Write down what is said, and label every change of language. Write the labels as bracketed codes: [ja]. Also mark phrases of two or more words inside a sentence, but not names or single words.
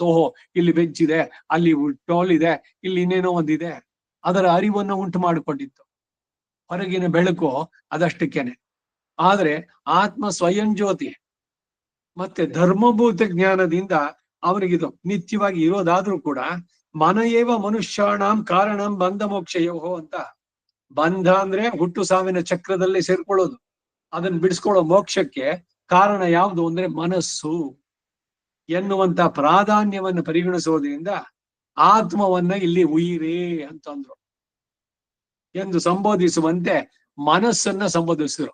[kn] ಓಹೋ ಇಲ್ಲಿ ಬೆಂಚ್ ಇದೆ, ಅಲ್ಲಿ ಟೋಲ್ ಇದೆ, ಇಲ್ಲಿ ಇನ್ನೇನೋ ಒಂದಿದೆ, ಅದರ ಅರಿವನ್ನು ಉಂಟು ಮಾಡಿಕೊಂಡಿತ್ತು. ಹೊರಗಿನ ಬೆಳಕು ಅದಷ್ಟಕ್ಕೇನೆ. ಆದ್ರೆ ಆತ್ಮ ಸ್ವಯಂ ಜ್ಯೋತಿ. ಮತ್ತೆ ಧರ್ಮಭೂತ ಜ್ಞಾನದಿಂದ ಅವನಿಗಿದು ನಿತ್ಯವಾಗಿ ಇರೋದಾದ್ರೂ ಕೂಡ, [sa] ಮನಯೇವ ಮನುಷ್ಯಾಣಂ ಕಾರಣಂ ಬಂಧ ಮೋಕ್ಷಯೋಹೋ [kn] ಅಂತ. ಬಂಧ ಅಂದ್ರೆ ಹುಟ್ಟು ಸಾವಿನ ಚಕ್ರದಲ್ಲಿ ಸೇರ್ಕೊಳ್ಳೋದು, ಅದನ್ನ ಬಿಡಿಸ್ಕೊಳ್ಳೋ ಮೋಕ್ಷಕ್ಕೆ ಕಾರಣ ಯಾವುದು ಅಂದ್ರೆ ಮನಸ್ಸು ಎನ್ನುವಂತ ಪ್ರಾಧಾನ್ಯವನ್ನು ಪರಿಗಣಿಸೋದ್ರಿಂದ ಆತ್ಮವನ್ನ ಇಲ್ಲಿ ಉಯಿರೇ ಅಂತಂದ್ರು. ಎಂದು ಸಂಬೋಧಿಸುವಂತೆ ಮನಸ್ಸನ್ನ ಸಂಬೋಧಿಸಿದ್ರು.